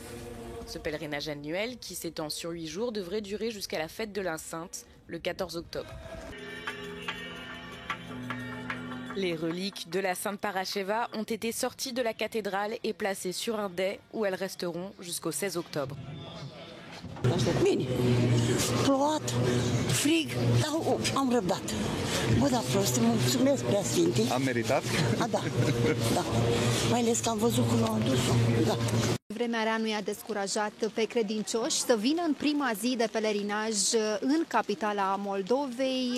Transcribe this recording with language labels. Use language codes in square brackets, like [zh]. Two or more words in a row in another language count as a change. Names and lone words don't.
[fr] Ce pèlerinage annuel, qui s'étend sur 8 jours, devrait durer jusqu'à la fête de l'Enceinte, le 14 octobre. Les reliques de la Sainte Parascheva ont été sorties de la cathédrale et placées sur un dais où elles resteront jusqu'au 16 octobre. [ro] Bine, plouat, frig, dar am răbdat. Bă, dar vreau să te mulțumesc, preasfinte. Am meritat? Da. Mai ales că am văzut cum l-au adus-o. Da. Vremea rea nu i-a descurajat pe credincioși să vină în prima zi de pelerinaj în capitala Moldovei.